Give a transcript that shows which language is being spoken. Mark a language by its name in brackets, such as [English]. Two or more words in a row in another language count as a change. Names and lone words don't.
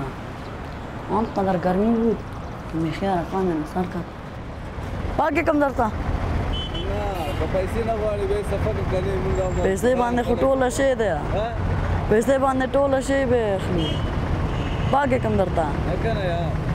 [Persian] آنقدر گرمی بود که میخیه رقم من سر کرد. باقی کم درتا؟ نه با پیسه نغوانی به سفر کنی مونگا. [Pashto] پیسه باندې خو ټوله شی دی. پیسه باندې ټوله شی به اخلي. [Persian] باقی کم درتا؟ نکنه یا